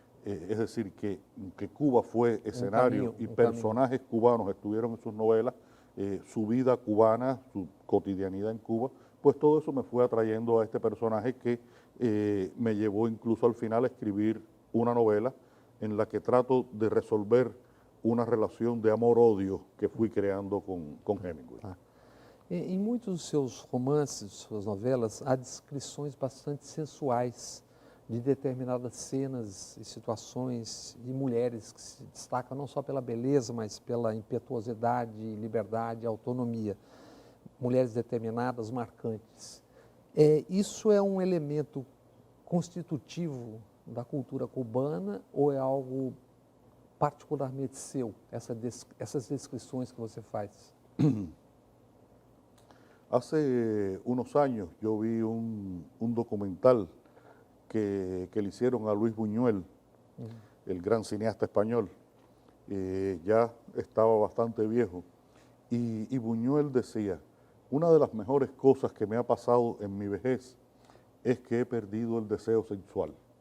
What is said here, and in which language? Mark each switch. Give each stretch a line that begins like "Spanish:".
Spanish: Es decir, que Cuba fue escenario y personajes cubanos estuvieron en sus novelas, su vida cubana, su cotidianidad en Cuba, pues todo eso me fue atrayendo a este personaje que me llevó incluso al final a escribir una novela en la que trato de resolver una
Portuguese: relação de amor-ódio que fui criando com Hemingway. Em muitos dos seus romances, suas novelas, há descrições bastante sensuais de determinadas cenas e situações de mulheres que se destacam não só pela beleza, mas pela impetuosidade, liberdade, autonomia. Mulheres determinadas, marcantes. Isso é um elemento constitutivo da cultura cubana ou é algo particularmente seu, essas descrições que você faz?
Spanish: Hace unos años yo vi un documental que le hicieron a Luis Buñuel, el gran cineasta español. Ya estaba bastante viejo. Y Buñuel decía, una de las mejores cosas que me ha pasado en mi vejez es que he perdido el deseo sexual.